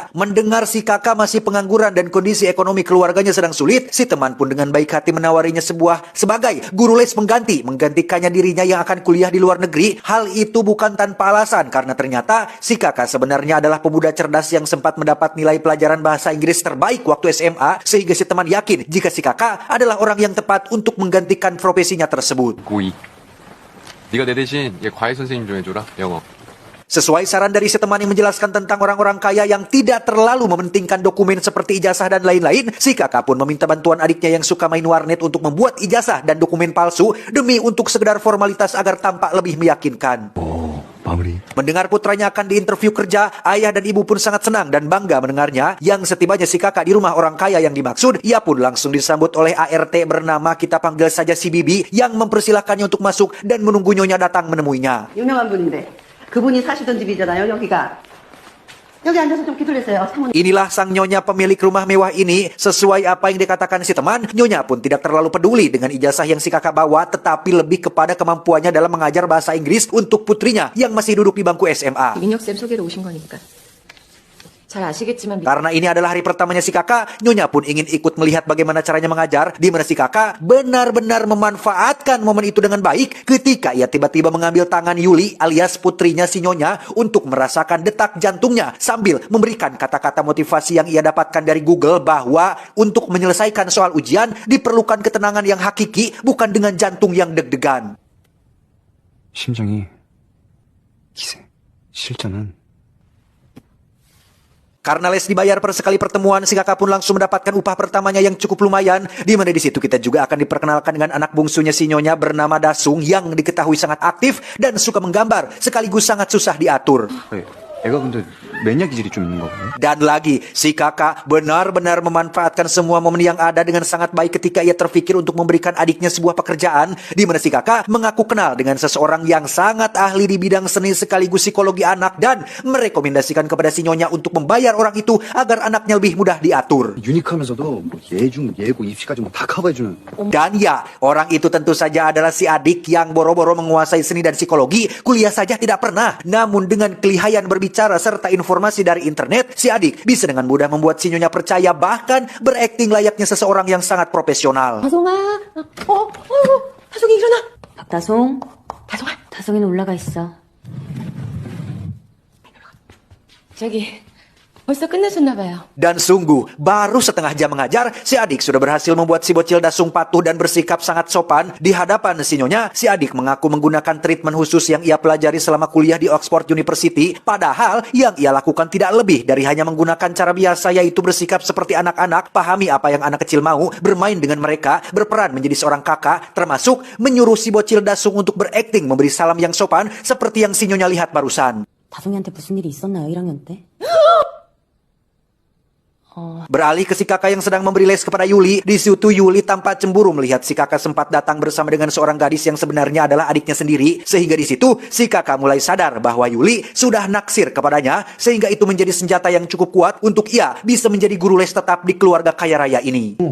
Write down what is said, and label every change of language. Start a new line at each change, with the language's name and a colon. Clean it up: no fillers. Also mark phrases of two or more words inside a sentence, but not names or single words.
Indonesian: Mendengar si kakak masih pengangguran dan kondisi ekonomi keluarganya sedang sulit, si teman pun dengan baik hati menawarinya sebagai guru les pengganti, menggantikannya dirinya yang akan kuliah di luar negeri. Hal itu bukan tanpa alasan, karena ternyata si kakak sebenarnya adalah pemuda cerdas yang sempat mendapat nilai pelajaran bahasa Inggris terbaik waktu SMA, sehingga si teman yakin jika si kakak adalah orang yang tepat untuk menggantikan profesinya tersebut.
Korean: 고2. 네가 내 대신 얘 과외 선생님 좀 해줘라. 영어.
Indonesian: Sesuai saran dari si teman yang menjelaskan tentang orang-orang kaya yang tidak terlalu mementingkan dokumen seperti ijazah dan lain-lain, si kakak pun meminta bantuan adiknya yang suka main warnet untuk membuat ijazah dan dokumen palsu demi untuk sekedar formalitas agar tampak lebih meyakinkan. Mendengar putranya akan diinterview kerja, ayah dan ibu pun sangat senang dan bangga mendengarnya. Yang setibanya si kakak di rumah orang kaya yang dimaksud, ia pun langsung disambut oleh ART bernama kita panggil saja si Bibi yang mempersilahkannya untuk masuk dan menunggu nyonya datang menemuinya.
Korean: 유명한 분인데 그분이 사시던 집이잖아요, 여기가. 여기 앉아서 좀 기다리세요.
Indonesian: Inilah sang nyonya pemilik rumah mewah ini. Sesuai apa yang dikatakan si teman, nyonya pun tidak terlalu peduli dengan ijazah yang si kakak bawa, tetapi lebih kepada kemampuannya dalam mengajar bahasa Inggris untuk putrinya yang masih duduk di bangku SMA.
Korean: 민혁쌤 소개로 오신 거니까. 잘 아시겠지만
Indonesian: Karena ini adalah hari pertamanya si kakak, nyonya pun ingin ikut melihat bagaimana caranya mengajar, di mana si kakak benar-benar memanfaatkan momen itu dengan baik ketika ia tiba-tiba mengambil tangan Yuli alias putrinya si nyonya untuk merasakan detak jantungnya sambil memberikan kata-kata motivasi yang ia dapatkan dari Google bahwa untuk menyelesaikan soal ujian diperlukan ketenangan yang hakiki, bukan dengan jantung yang deg-degan.
Korean: 심장이 기세, 실전은
Indonesian: Karena les dibayar per sekali pertemuan, si kakak pun langsung mendapatkan upah pertamanya yang cukup lumayan. Di mana di situ kita juga akan diperkenalkan dengan anak bungsunya si nyonya bernama Dasung yang diketahui sangat aktif dan suka menggambar sekaligus sangat susah diatur.
Korean: 애가 근데 매니아 기질이 좀 있는 거거든요.
Indonesian: Dan lagi, si kakak benar-benar memanfaatkan semua momen yang ada dengan sangat baik ketika ia terpikir untuk memberikan adiknya sebuah pekerjaan, di mana si kakak mengaku kenal dengan seseorang yang sangat ahli di bidang seni sekaligus psikologi anak dan merekomendasikan kepada si nyonya untuk membayar orang itu agar anaknya lebih mudah diatur.
Korean: 유니크하면서도 뭐 예중, 예고, 입시까지 뭐 다 커버해주는.
Indonesian: Dan ya, orang itu tentu saja adalah si adik yang boro-boro menguasai seni dan psikologi, kuliah saja tidak pernah. Namun dengan kelihayan berbicara serta informasi dari internet, si adik bisa dengan mudah membuat si nyonya percaya, bahkan berakting layaknya seseorang yang sangat profesional.
Korean: 다송아, 다송이 일어나. 박다송, 다송아, 다송이는 올라가 있어. 저기 벌써 끝내셨나 봐요.
Indonesian: Dan sungguh, baru setengah jam mengajar, si adik sudah berhasil membuat si bocil Dasung patuh dan bersikap sangat sopan. Di hadapan si nyonya, si adik mengaku menggunakan treatment khusus yang ia pelajari selama kuliah di Oxford University. Padahal yang ia lakukan tidak lebih dari hanya menggunakan cara biasa, yaitu bersikap seperti anak-anak, pahami apa yang anak kecil mau, bermain dengan mereka, berperan menjadi seorang kakak, termasuk menyuruh si bocil Dasung untuk berakting memberi salam yang sopan seperti yang si nyonya lihat barusan.
Korean: 다송이한테 무슨 일이 있었나요, 1학년 때?
Indonesian: Beralih ke si kakak yang sedang memberi les kepada Yuli, di situ Yuli tampak cemburu melihat si kakak sempat datang bersama dengan seorang gadis yang sebenarnya adalah adiknya sendiri. Sehingga di situ si kakak mulai sadar bahwa Yuli sudah naksir kepadanya, sehingga itu menjadi senjata yang cukup kuat untuk ia bisa menjadi guru les tetap di keluarga kaya raya ini.